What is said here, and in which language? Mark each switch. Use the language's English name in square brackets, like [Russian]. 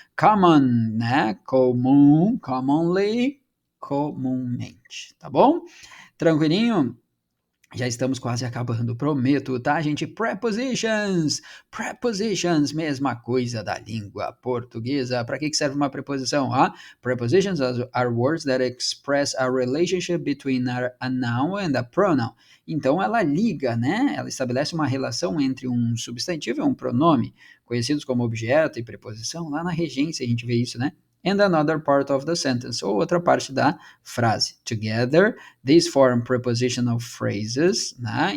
[Portuguese] Common, né? Comum, commonly, comumente, tá bom? Tranquilinho? Já estamos quase acabando, prometo, tá, gente? Prepositions! Prepositions, mesma coisa da língua portuguesa. Para que serve uma preposição? [English] Prepositions are words that express a relationship between a noun and a pronoun. [Portuguese] Então, ela liga, né? Ela estabelece uma relação entre um substantivo e um pronome, conhecidos como objeto e preposição. Lá na regência a gente vê isso, né? [English] And another part of the sentence, [Portuguese] ou outra parte da frase. [English] Together, these form prepositional phrases, né?